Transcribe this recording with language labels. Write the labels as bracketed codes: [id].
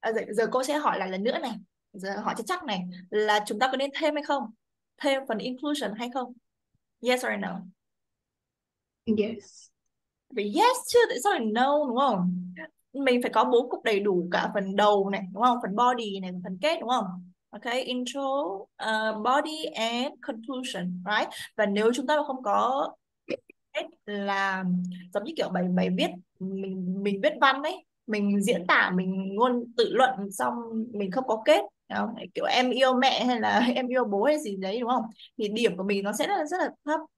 [vi] Giờ cô sẽ hỏi lại lần nữa này. Giờ hỏi chắc này là chúng ta có nên thêm hay không? Thêm phần inclusion hay không? [en] Yes or no? Yes. [vi] Vì [en] yes [vi] chứ tại sao lại [en] no [vi] đúng không? Mình phải có bố cục đầy đủ cả phần đầu này đúng không? Phần body này, phần kết đúng không? [en] Ok, intro, body and conclusion, right? [vi] Và nếu chúng ta không có kết là giống như kiểu bài bài viết mình viết văn đấy, mình diễn tả mình ngôn tự luận xong mình không có kết đúng không? Kiểu em yêu mẹ hay là em yêu bố hay gì đấy đúng không? Thì điểm của mình nó sẽ rất là thấp.